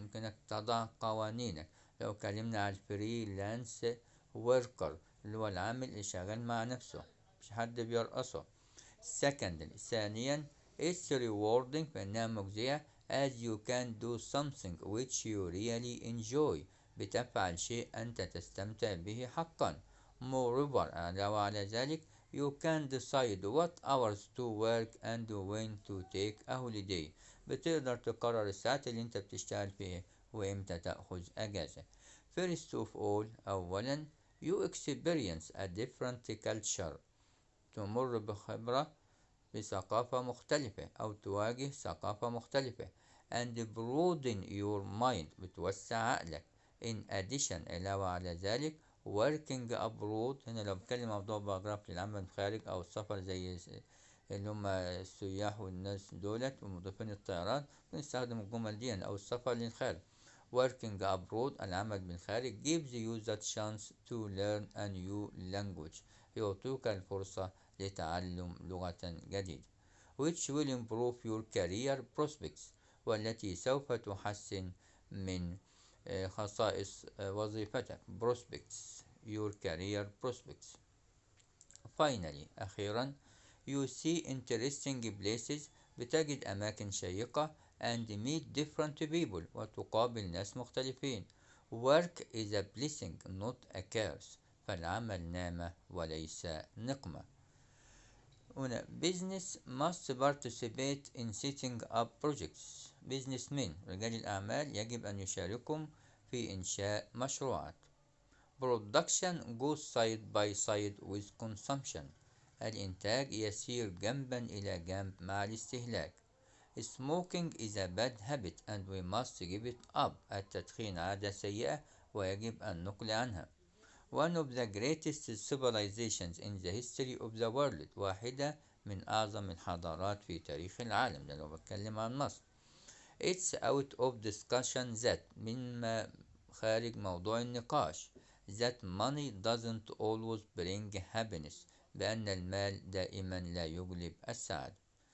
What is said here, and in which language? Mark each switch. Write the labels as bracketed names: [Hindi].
[Arabic] ممكنك تضع قوانينك. لو كلمنا على الفريلانس worker اللي هو العامل اللي شغال مع نفسه مش حد بيرقصه. [English] secondly ثانيا it's rewarding [Arabic] فإنها مجزية [English] as you can do something which you really enjoy. [Arabic] بتفعل شيء أنت تستمتع به حقا. [English] moreover [Arabic] علاوة على ذلك [English] you can decide what hours to work and when to take a holiday. [Arabic] بتقدر تقرر الساعات اللي انت بتشتغل فيها وامتى تأخذ اجازة. [English] First of all أولا you experience a different culture. [Arabic] تمر بخبرة بثقافة مختلفة أو تواجه ثقافة مختلفة. [English] and broaden your mind [Arabic] بتوسع عقلك. [English] in addition [Arabic] علاوة على ذلك [English] working abroad [Arabic] هنا لو بتكلم موضوع باراجراف للعمل من الخارج أو السفر زي اللي هم السياح والناس دولت ومضيفين الطيران بنستخدم الجمل دي أو السفر للخارج. [English] working abroad [Arabic] العمل بالخارج [English] gives you the chance to learn a new language. [Arabic] يعطيك الفرصة لتعلم لغة جديدة [English] which will improve your career prospects [Arabic] والتي سوف تحسن من خصائص وظيفتك. [English] prospects your career prospects. finally أخيرا you see interesting places [Arabic] بتجد أماكن شيقة [English] and meet different people [Arabic] وتقابل ناس مختلفين. [English] work is a blessing not a curse. [Arabic] فالعمل نعمة وليس نقمة. هنا [English] business must participate in setting up projects. [Arabic] businessmen رجال الأعمال يجب أن يشاركوا في إنشاء مشروعات. [English] Production goes side by side with consumption. [Arabic] الإنتاج يسير جنبا إلى جنب مع الاستهلاك. [English] Smoking is a bad habit and we must give it up. [Arabic] التدخين عادة سيئة ويجب أن نقلع عنها. [English] One of the greatest civilizations in the history of the world. [Arabic] واحدة من أعظم الحضارات في تاريخ العالم. ده لو بتكلم عن مصر. [English] It's out of discussion that [Arabic] مما خارج موضوع النقاش [English] that money doesn't always bring happiness [Arabic] بأن المال دائما لا يجلب السعادة.